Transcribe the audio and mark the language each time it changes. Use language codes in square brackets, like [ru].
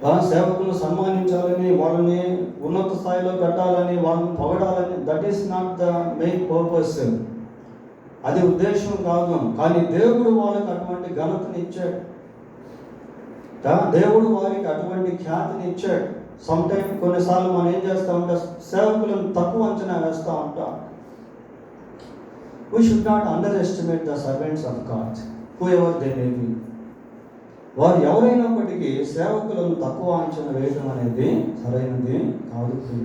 [te] సేవకులను సన్మానించాలని, వాళ్ళని ఉన్నత స్థాయిలో పెట్టాలని, వాళ్ళని పొగడాలని, [en] That is not the main purpose. [te] అది ఉద్దేశం కాదు. కానీ దేవుడు వాళ్ళకి అటువంటి ఘనతని ఇచ్చాడు, దేవుడు వారికి అటువంటి ఖ్యాతిని ఇచ్చాడు. సమ్టైమ్ కొన్నిసార్లు మనం ఏం చేస్తూ ఉంటాం, సేవకులను తక్కువ అంచనా వేస్తూ ఉంటాం. [en] We should not underestimate the servants of God, whoever they may be. [te] వారు ఎవరైనప్పటికీ సేవకులను తక్కువ అంచనా వేయడం అనేది సరైనది కాదు.